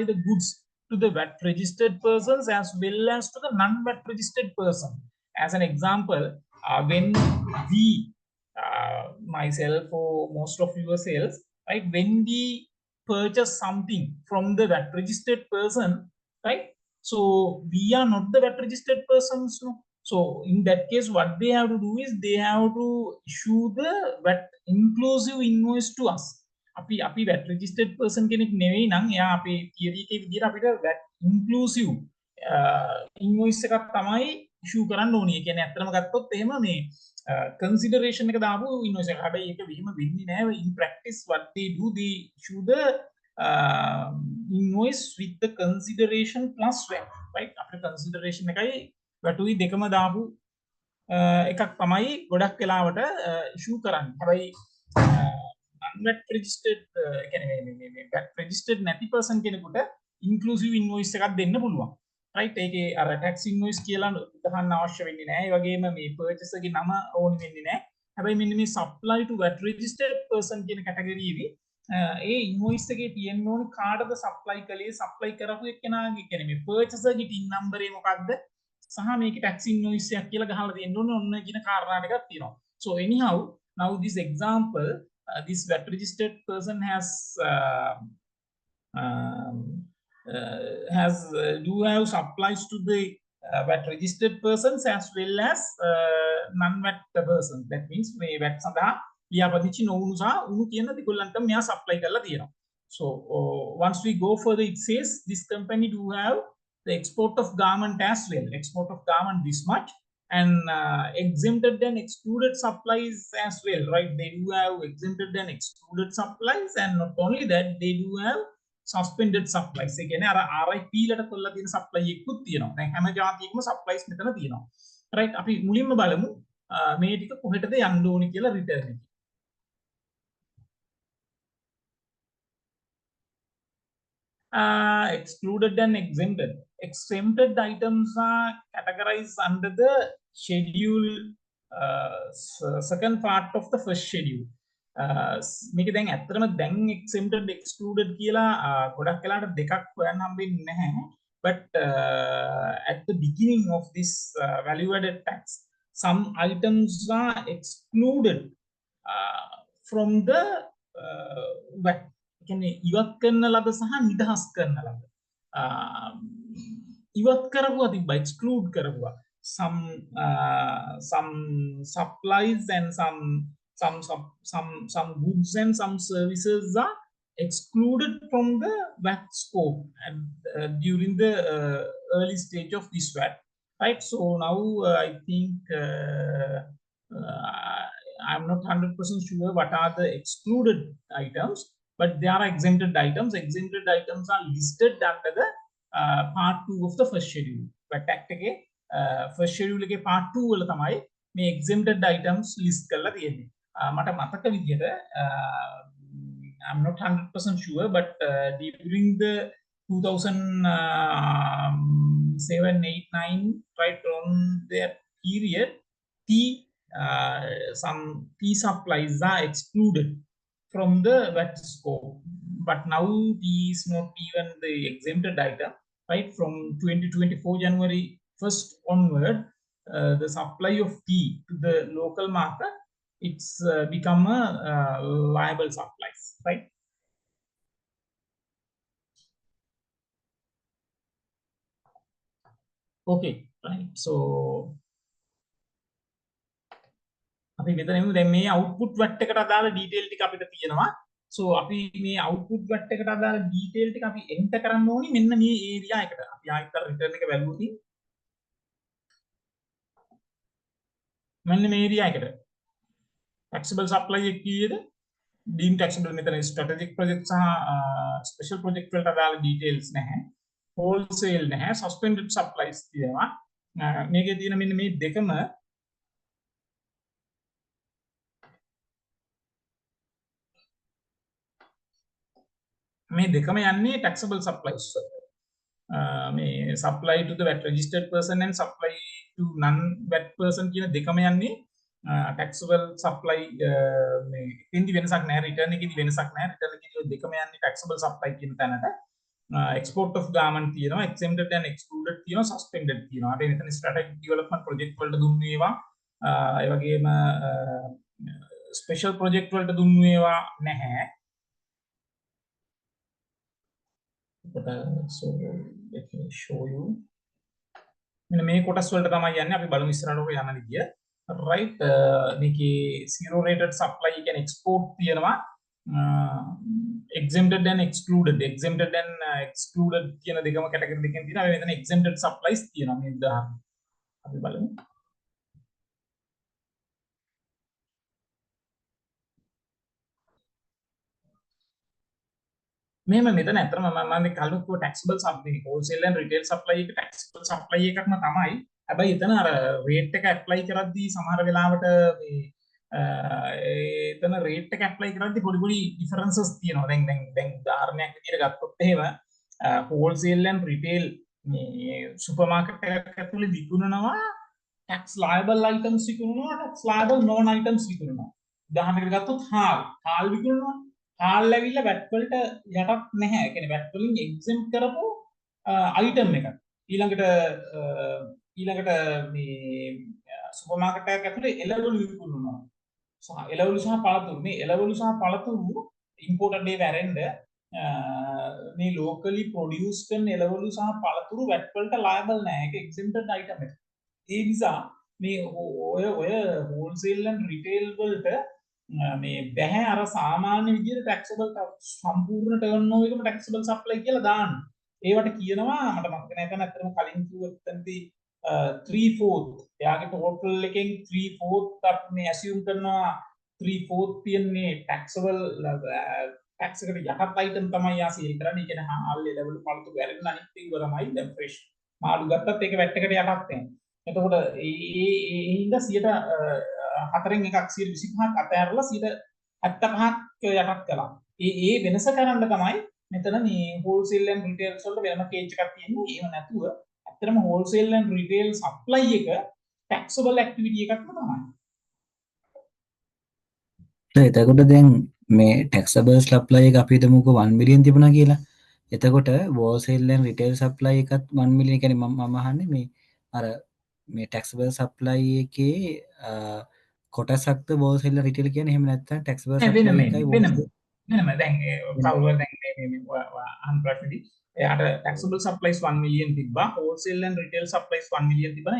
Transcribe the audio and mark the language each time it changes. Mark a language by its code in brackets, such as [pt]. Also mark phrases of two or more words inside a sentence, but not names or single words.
[en] the goods to the VAT registered persons as well as to the non-VAT registered person as an example when we myself or most of yourselves right when we purchase something from the VAT registered person right so we are not the VAT registered persons no? So in that case what they have to do is they have to issue the VAT inclusive invoice to us [si] අපි VAT registered person කෙනෙක් නෙවෙයි නම් එයා අපේ theory එකේ විදිහට අපිට VAT inclusive invoice එකක් තමයි issue කරන්න ඕනේ. ඒ කියන්නේ ඇත්තටම ගත්තොත් එහෙම මේ consideration එක දාපු invoice එක. හැබැයි ඒක විහිම වෙන්නේ නැහැ. [en] In practice what they do they issue the invoice with the consideration plus VAT right [si] අපේ consideration එකයි VAT උයි දෙකම දාපු එකක් තමයි ගොඩක් වෙලාවට issue කරන්නේ. හැබැයි [en] non-VAT registered VAT registered [si] නැති person කෙනෙකුට inclusive invoice එකක් දෙන්න පුළුවන්. right ඒකේ අර [en] tax invoice [si] කියලා ගහන්න අවශ්‍ය වෙන්නේ නැහැ. ඒ වගේම මේ purchaser ගේ නම ඕනි වෙන්නේ නැහැ. හැබැයි මෙන්න මේ [en] supply to VAT registered person [si] කියන category එකේ ඒ invoice එකේ තියෙන්න ඕනි කාටද supply කළේ supply කරපු එක්කෙනාගේ කියන්නේ මේ purchaser ගේ [en] TIN number [si] එක මොකක්ද සහ මේකේ [en] tax invoice [si] එකක් කියලා ගහලා දෙන්න ඕනේ ඔන්න කියන කාරණා ටිකක් තියෙනවා. [en] So anyhow now this example this VAT registered person do have supplies to the VAT registered persons as well as non-VAT persons. [si] That means මේ VAT සඳහා ලියාපදිංචි නොවුණු සහ උණු කියන දෙකොල්ලන්ට මෙයා supply කරලා තියෙනවා. [en] So once we go further, it says this company do have the export of garment as well. Export of garment this much, and exempted and excluded supplies as well, right? They do have exempted and excluded supplies, and not only that, they do have suspended supplies. [si] ඒ කියන්නේ අර RIP ලට කොල්ලා තියෙන supply එකකුත් තියෙනවා. දැන් හැම ජාතියකම supplies මෙතන තියෙනවා. right? අපි මුලින්ම බලමු මේ ටික කොහෙටද යන්න ඕනි කියලා return එක. [en] Excluded and exempted. Exempted items are categorized under the schedule, second part of the first schedule. [si] මේක දැන් ඇත්තටම දැන් [en] exempted excluded [si] කියලා ගොඩක් වෙලාට දෙකක් හොයන්න හම්බෙන්නේ නැහැ. [en] But at the beginning of this value added tax, some items are excluded from the VAT. [si] කියන්නේ ඉවත් කරන ලද සහ නිදහස් කරන ලද ඉවත් කරපුවා තිබ්බා exclude කරපුවා [en] some supplies and some goods and some services are excluded from the VAT scope and during the early stage of this VAT, right? So now I think I'm not 100% sure what are the excluded items, but there are exempted items. Exempted items are listed under the part 2 of the first schedule. VAT Act [si] එකේ [en] first schedule [si] එකේ part 2 වල තමයි මේ [en] exempted items list [si] කරලා තියෙන්නේ. මට මතක විදිහට [en] I'm not 100% sure, but during the 2007, 8, 9, right on that period, some tea supplies are excluded from the VAT scope, but now tea is not even the exempted item, right? From 2024 January 1st onward, the supply of tea to the local market, it's become a liable supplies, right? Okay, right. [si] So අපි මෙතන දැන් මේ [en] output VAT [si] එකට අදාළ detail ටික අපිට තියෙනවා. So අපි මේ [en] output VAT [si] එකට අදාළ detail ටික අපි enter කරන්න ඕනි මෙන්න මේ area එකට. අපි ආයෙත් අර return එක වැළුවොත් මෙන්න මේ area එකට. taxable supply එක කීයද? [en] deemed taxable [si] මෙතන [en] strategic project [si] සහ [en] special project [si] වලට අදාළ details නැහැ. wholesale නැහැ. [en] suspended supplies [si] තියෙනවා. මේකේ තියෙන මෙන්න මේ දෙකම මේ දෙකම යන්නේ [en] taxable supplies. [si] මේ [en] supply to the VAT registered person and supply to non VAT person [si] කියන දෙකම යන්නේ [en] taxable supply. [si] මේ ඉතින්දි වෙනසක් නැහැ, return එකේදී වෙනසක් නැහැ. return එකේදී දෙකම යන්නේ [en] taxable supply [si] කියන තැනට. [en] export of garment [si] තියෙනවා, [en] exempted and excluded [si] තියෙනවා, suspended තියෙනවා. අපි මෙතන [en] strategic development project [si] වලට දුන්නු ඒවා, ඒ වගේම [en] special project [si] වලට දුන්නු ඒවා නැහැ. [en] So let me show you. [si] මෙන්න මේ කොටස් වලට තමයි යන්නේ. අපි බලමු ඉස්සරහට ඔක යන විදිය. right? මේකේ [en] zero rated supply [si] කියන්නේ export තියෙනවා. [en] exempted and excluded. Exempted and excluded [si] කියන දෙකම category දෙකෙන් තියෙනවා. අපි මෙතන [en] exempted supplies [si] තියෙනවා මේ උදාහරණ. අපි බලමු. මෙහෙම මෙතන ඇත්තටම මම කලින් කිව්ව [en] taxable supply wholesale and retail supply [si] එක [en] taxable supply [si] එකක්ම තමයි. හැබැයි එතන අර rate එක apply කරද්දී සමහර වෙලාවට මේ එතන rate එක apply කරද්දී පොඩි පොඩි differences තියෙනවා. දැන් උදාහරණයක් විදිහට ගත්තොත් එහෙම [en] wholesale and retail [si] මේ supermarket එකක් ඇතුලේ විකුණනවා [en] tax liable items [si] විකුණනවා, [en] tax liable non items [si] විකුණනවා. උදාහරණයකට ගත්තොත් හාල් විකුණනවා. හාල් ඇවිල්ලා VAT වලට යටත් නැහැ. ඒ කියන්නේ VAT වලින් exempt කරපු item එකක්. ඊළඟට මේ [en] super market [si] එකක් ඇතුලේ එළවලු විකුණනවා. එළවලු සහ පළතුරු මේ එළවලු සහ පළතුරු imported ඒවා ඇරෙන්න මේ [en] locally produced [si] කරන එළවලු සහ පළතුරු VAT වලට liable නෑ. ඒක [en] exempted item [si] එක. ඒ නිසා මේ ඔය [en] wholesale and retail [si] වලට මේ බැහැ අර සාමාන්‍ය විදිහට taxable සම්පූර්ණ turnover එකම [en] taxable supply [si] කියලා දාන්න. ඒවට කියනවා මට මතක නැහැ දැන් අත්‍තරම කලින් කිව්වොත්දී 3/4 එයාගේ total එකෙන් 3/4 අපි මේ assume කරනවා 3/4 තියන්නේ [en] taxable tax [si] එකට යටත් item තමයි යා sale කරන්නේ. ඒ කියන්නේ හාල් level පළතුරු වැරෙන්න අනිත් ඒවා තමයි දැන් fresh මාළු ගත්තත් ඒක VAT එකට යටත් වෙනවා. එතකොට ඒ හින්දා 4න් එකක් 125ක් අතහැරලා 75ක් යටත් කළා. ඒ වෙනස කරන්න තමයි මෙතන මේ [en] wholesale and retail [si] වලට වෙනම cage එකක් තියෙන්නේ. ඒව නැතුව ඇත්තටම [en] wholesale and retail supply [si] එක [en] taxable activity [si] එකක් තමයි. එතකොට දැන් මේ [en] taxable supply [si] එක අපි හිතමුකෝ 1 million තිබුණා කියලා. එතකොට [en] wholesale and retail supply [si] එකත් 1 million කියන්නේ මම අහන්නේ මේ අර මේ [en] taxable supply [si] එකේ කොටසක්ද [en] wholesale and retail [si] කියන්නේ එහෙම නැත්නම් [en] taxable supply [si] එකයි වෙනම දැන් කවුරුහරි දැන් මේ අහන ප්‍රශ්නේදී එයාට [en] taxable supplies [si] 1 million තිබ්බා [en] wholesale and retail supplies [si] 1 million තිබුණා.